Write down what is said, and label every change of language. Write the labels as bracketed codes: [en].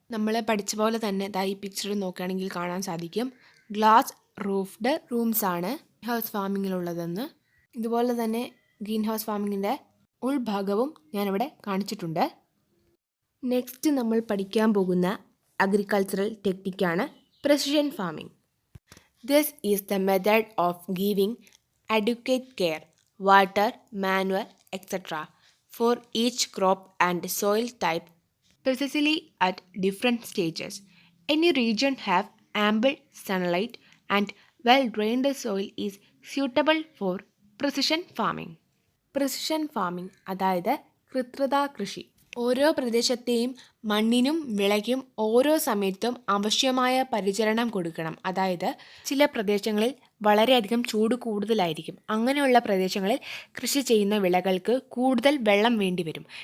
[ml] നമ്മൾ പഠിച്ച പോലെ തന്നെ ഈ പിക്ചർ നോക്കുകയാണെങ്കിൽ കാണാൻ സാധിക്കും, ഗ്ലാസ് റൂഫ്ഡ് റൂംസ് ആണ് ഗ്രീൻ ഹൗസ് ഫാമിങ്ങിലുള്ളതെന്ന്. ഇതുപോലെ തന്നെ ഗ്രീൻ ഹൗസ് ഫാമിങ്ങിൻ്റെ ഉൾഭാഗവും ഞാനിവിടെ കാണിച്ചിട്ടുണ്ട്. നെക്സ്റ്റ് നമ്മൾ പഠിക്കാൻ പോകുന്ന agricultural ടെക്നിക്കാണ് precision farming. [en] This is the method of giving adequate care, water, manure, etc. for each crop and soil type precisely at different stages. Any region have ample sunlight and well-drained soil is suitable for precision farming. [ml] Precision farming അതായത് കൃത്രിത കൃഷി. ഓരോ പ്രദേശത്തെയും മണ്ണിനും വിളയ്ക്കും ഓരോ സമയത്തും ആവശ്യമായ പരിചരണം കൊടുക്കണം. അതായത് ചില പ്രദേശങ്ങളിൽ വളരെയധികം ചൂട് കൂടുതലായിരിക്കും. അങ്ങനെയുള്ള പ്രദേശങ്ങളിൽ കൃഷി ചെയ്യുന്ന വിളകൾക്ക് കൂടുതൽ വെള്ളം വേണ്ടി വരും.